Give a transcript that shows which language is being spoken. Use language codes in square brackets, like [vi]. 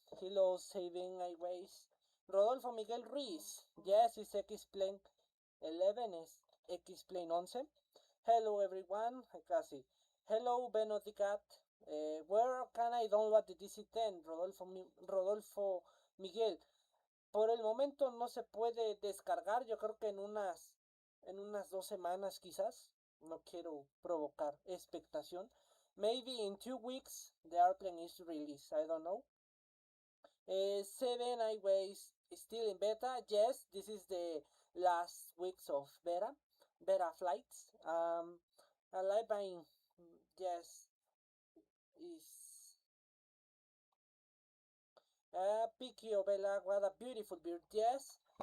[en] Hello, Saving Highways. Rodolfo Miguel Ruiz. Yes, it's X-Plane 11. Is X-Plane 11. Hello, everyone. [es] Casi. [en] Hello, Benodicat. Where can I download the DC-10? Rodolfo Miguel. [es] Por el momento no se puede descargar. Yo creo que en unas 2 semanas quizás. No quiero provocar expectación. [en] Maybe in 2 weeks the airplane is released. I don't know. 7 highways still in beta. Yes, this is the last weeks of beta flights. Alive by yes is Picky Bella. What a beautiful bird. Yes.